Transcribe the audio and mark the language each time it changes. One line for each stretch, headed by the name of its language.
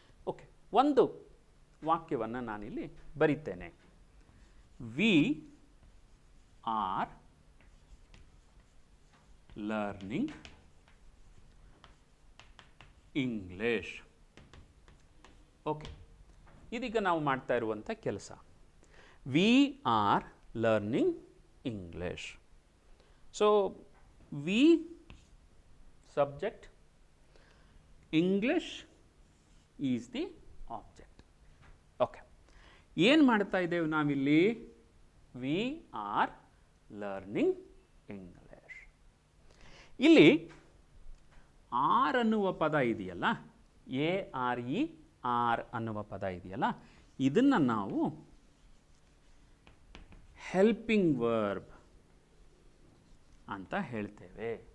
Kannada: Okay, ಒಂದು ವಾಕ್ಯವನ್ನು ನಾನಿಲ್ಲಿ ಬರಿತೇನೆ.
English: We are learning English.
Kannada: Okay, ಇದೀಗ ನಾವು ಮಾಡ್ತಾ ಇರುವಂಥ ಕೆಲಸ.
English: We are learning English. So, we subject, English is the object. Okay.
Kannada: ಏನು ಮಾಡ್ತಾ ಇದ್ದೇವೆ ನಾವಿಲ್ಲಿ?
English: We are learning English.
Kannada: ಇಲ್ಲಿ ಆರ್ ಅನ್ನುವ ಪದ ಇದೆಯಲ್ಲ, ARE ಅನ್ನುವ ಪದ ಇದೆಯಲ್ಲ, ಇದನ್ನು ನಾವು ಹೆಲ್ಪಿಂಗ್ ವರ್ಬ್ ಅಂತ ಹೇಳ್ತೇವೆ.